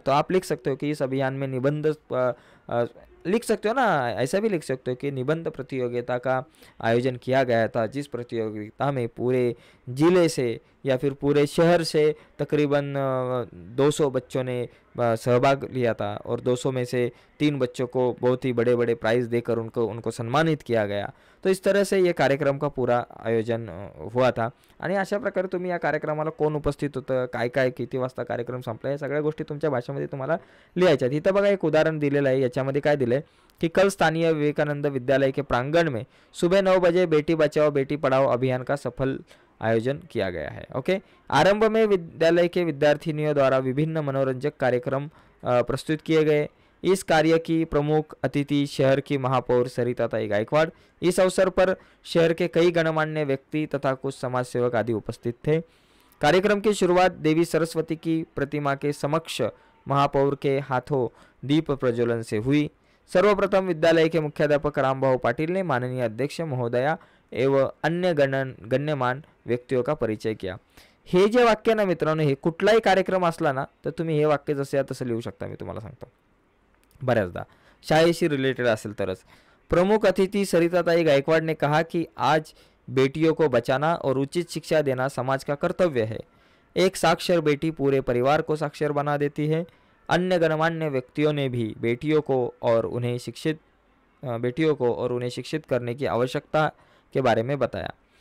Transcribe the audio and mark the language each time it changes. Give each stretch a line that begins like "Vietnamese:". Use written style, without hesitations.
Hindi: तो आप लिख सकते हो कि इस अभियान में निबंध लिख सकते हो ना, ऐसा भी लिख सकते हो कि निबंध प्रतियोगिता का आयोजन किया गया था, जिस प्रतियोगिता में पूरे जिले से या फिर पूरे शहर से तकरीबन 200 बच्चों ने सहभाग लिया था और 200 में से 3 बच्चों को बहुत ही बड़े बड़े प्राइज़ देकर उनको सम्मानित किया गया. तो इस तरह से ये कार्यक्रम का पूरा आयोजन हुआ था.
Marathi: आणि अशा प्रकारे तुम्ही या कार्यक्रमाला कोण उपस्थित होतं, काय काय किती वाजता कार्यक्रम संपला, या सगळ्या गोष्टी तुमच्या भाषेमध्ये तुम्हाला लिहायच्या. इथं बघा एक उदाहरण दिलेलं आहे. याच्यामध्ये काय दिलं कि
Hindi: कल स्थानीय विवेकानंद विद्यालय के प्रांगण में सुबह 9 बजे बेटी बचाओ बेटी पढ़ाओ अभियान का सफल आयोजन किया गया है. ओके, आरंभ में विद्यालय के विद्यार्थिनियों द्वारा विभिन्न मनोरंजक कार्यक्रम प्रस्तुत किए गए. इस कार्य की प्रमुख अतिथि शहर की महापौर सरिताताई गायकवाड़. इस अवसर पर शहर के कई गणमान्य व्यक्ति तथा कुछ समाज सेवक आदि उपस्थित थे. कार्यक्रम की शुरुआत देवी सरस्वती की प्रतिमा के समक्ष महापौर के हाथों दीप प्रज्वलन से हुई. सर्वप्रथम विद्यालय के मुख्याध्यापक रामभाऊ पाटिल ने माननीय अध्यक्ष महोदया एवं अन्य गण्यमान व्यक्तियों का परिचय किया.
Marathi: हे जे वाक्य ना मित्रांनो, हे कुठलाही कार्यक्रम असला ना तर तुम्ही हे वाक्य जसे तसं लिहू शकता. मी तुम्हाला सांगतो, बऱ्याचदा शाळेशी रिलेटेड असेल तरच.
Hindi: प्रमुख अतिथि सरिताताई गायकवाड़ ने कहा कि आज बेटियों को बचाना और उचित शिक्षा देना समाज का कर्तव्य है. एक साक्षर बेटी पूरे परिवार को साक्षर बना देती है. अन्य गणमान्य व्यक्तियों ने भी बेटियों को और उन्हें शिक्षित करने की आवश्यकता के बारे में बताया.